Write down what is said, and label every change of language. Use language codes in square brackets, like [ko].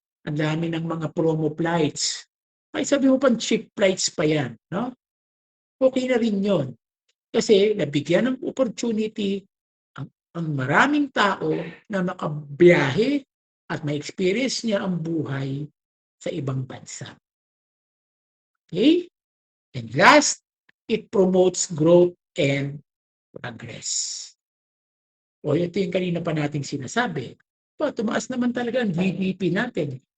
[tl] Ang dami ng mga promo flights. Ay sabi mo pang cheap flights pa yan, no? Okay na rin yun. Kasi nabigyan ng opportunity ang maraming tao na makabiyahe at ma-experience niya ang buhay sa ibang bansa. Okay? [en] And last, it promotes growth and progress. [tl] O ito yung kanina pa nating sinasabi. Tumaas naman talaga ang GDP natin.